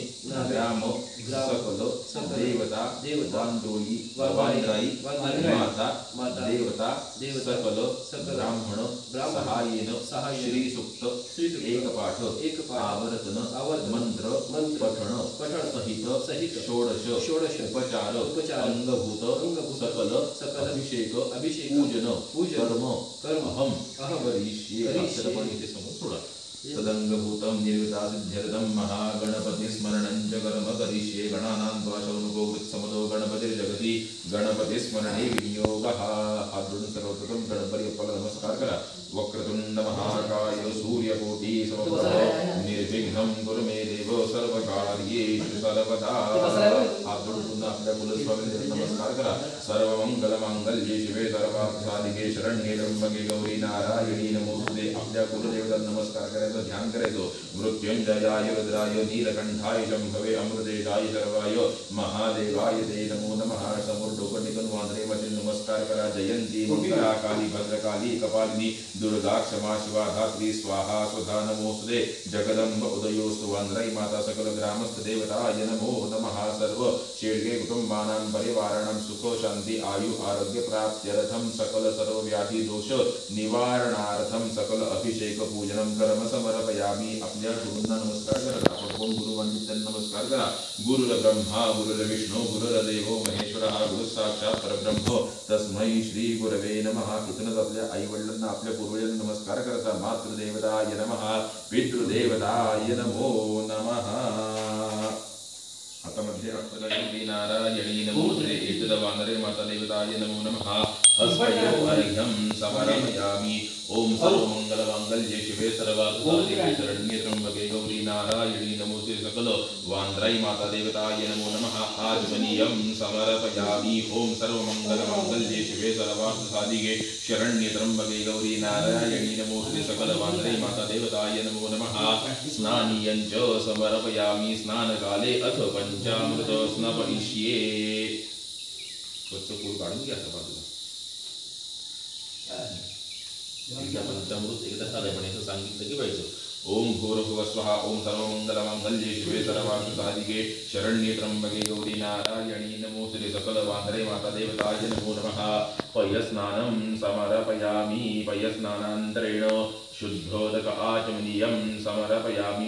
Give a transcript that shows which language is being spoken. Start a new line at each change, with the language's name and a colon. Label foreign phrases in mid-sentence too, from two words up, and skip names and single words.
Sanskrit: ग्राम सकल देवता वान्द्रोयि वान्द्रायि माता देवता सकल ब्राह्मण सहायेन श्री सूक्त एकपाठ आवर्तन मंत्र पठण सहित षोडश उपचार अंगभूत सकल अभिषेक पूजन कर्म अहम करिष्ये तदंगभूतं निर्वितासिद्ध्यर्थं महागणपतिस्मरणं च कर्म करिष्ये गणानां द्वाशौनुको वृत्समदो गणपतिर्जगति गणपतिस्मरणे विनियोगः
Marathi: हातून सर्वप्रथम गणपतीला नमस्कार करा
Sanskrit: वक्रतुंड महाकाय सूर्यकोटि समप्रभ निर्विघ्नं कुरु मे देव सर्वकार्येषु सर्वदा
Marathi: हातून पुन्हा आपल्या कुलस्वामीला नमस्कार करा
Sanskrit: सर्वमंगलमांगल्ये शिवे सर्वार्थसाधिके शरण्ये त्र्यंबके गौरी नारायणी नमोस्तुते
Marathi: आपल्या कुलदेवताला नमस्कार करायचं ध्यान करायचं
Sanskrit: मृत्युंजयाय रुद्राय नीलकंठाय शंभवे अमृतेशाय सर्वाय महादेवाय ते नमो नमः
Marathi: समोर डोकं टेकून वांद्रे मध्ये नमस्कार करा
Sanskrit: जयंती मंगला काली भद्रकाली कपालिनी दुर्गा क्षमा शिवा धात्री स्वाहा स्वधा नमोस्तुते जगदंब उदयोस्तु वांद्रई माता सकल ग्रामस्थ देवताय नमो नमः सर्व शेडगे कुटुंबानां परिवाराणां सुख शांति आयु आरोग्य प्राप्त्यर्थं सकल सर्व व्याधि दोष निवारणार्थं सकल अभिषेक पूजनं कर्म समर्पयामि
Marathi: आपल्या गुरूंना नमस्कार करा आपण कोण गुरु मानली त्यांना नमस्कार करा
Sanskrit: गुरुर्ब्रह्मा गुरुर्विष्णू गुरुर्देवो महेश्वरः गुरु साक्षात् परब्रह्म तस्मै श्री गुरवे नमः.
Marathi: तिथूनच आपल्या आई वडिलांना आपल्या पूर्वजांना नमस्कार करता.
Sanskrit: मातृदेवताय नमः, पितृदेवताय नमो नमः.
Marathi: आता मध्ये
Sanskrit: अक्षरायणी नारायणी नमोस्ते एतद वानरे माता देवताय नमो नमः. हस्तयो अर्घ्यं समर्पयामि. ओम सर्वमंगल मांगल्ये शिवे सर्वार्थसाधिके शरण्ये त्र्यंबके गौरी नारायणी नमोस्ते सकल वांद्राई माता देवताय नमो नमः. आचमनीयं समर्पयामि. ओम सर्वमंगल मांगल्ये शिवे सर्वार्थसाधिके शरण्ये त्र्यंबके गौरी नारायणी नमोस्ते सकल वांद्राई माता देवताय नमो नमः. स्नानीयं च समर्पयामि. स्नानकाले अथ पंचामृत स्नपयिष्ये.
Marathi: स्वच्छ पूल काढून घ्या आता बाजूला. एकदा पंचामृत एकदा साधेपणे असं सांगितलं की पाहिजे.
Sanskrit: ओम भूर्भुवः स्वः. ओम सर्वमंगलमांगल्ये शिवे सर्वार्थसाधिके शरण्ये त्र्यंबके गौरी नारायणी नमोस्तुते सकल वांद्रे माता देवताय नमो नमः. पयस्नानं समर्पयामि. पयस्नानान्तरेण शुद्धोदक आचमनीयं समर्पयामि.